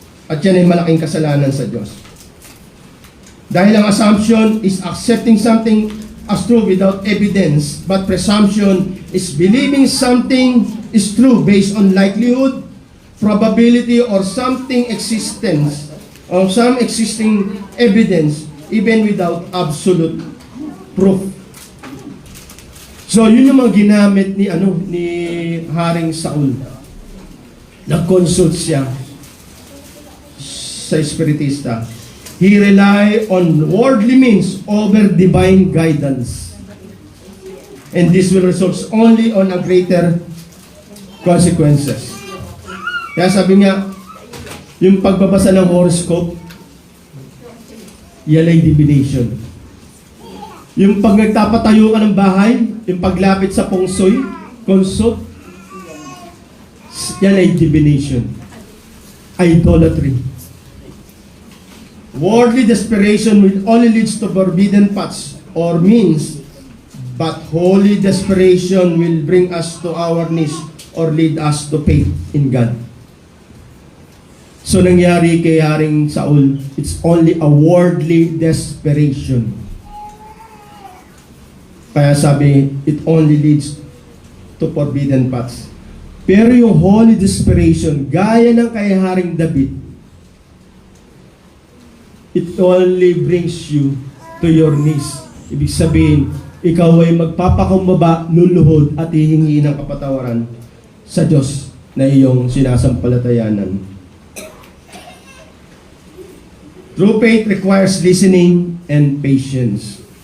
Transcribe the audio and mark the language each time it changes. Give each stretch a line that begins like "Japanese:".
Filipino: At yan ay malaking kasalanan sa Diyos. Dahil ang
English: assumption is accepting something as true without evidence, but presumption is believing something is true based on likelihood, probability, or something existence, or some existing evidence, even without absolute proof.
Filipino: So, yun yung mga ginamit ni Haring Saul. Nag-consult siya sa espiritista.
English: He relied on worldly means over divine guidance. And this will result only on a greater consequences.
Filipino: Kaya sabi niya, yung pagbabasa ng horoscope, yan ay divination. Yung pag nagtapatayo ka ng bahay, yung paglapit sa feng shui, consult, yan ay divination.
English: Idolatry. Worldly desperation will only leads to forbidden paths or means, but holy desperation will bring us to our knees or lead us to faith in God.
Filipino: So nangyari kay Haring Saul,
English: it's only a worldly desperation.
Filipino: Kaya sabi,
English: it only leads to forbidden paths.
Filipino: Pero yung
English: holy desperation,
Filipino: gaya ng kay Haring David,
English: it only brings you to your knees.
Filipino: Ibig sabihin, ikaw ay magpapakumbaba, luluhod at hihingi ng kapatawaran sa Diyos na iyong sinasampalatayanan.
English: True faith requires listening and patience.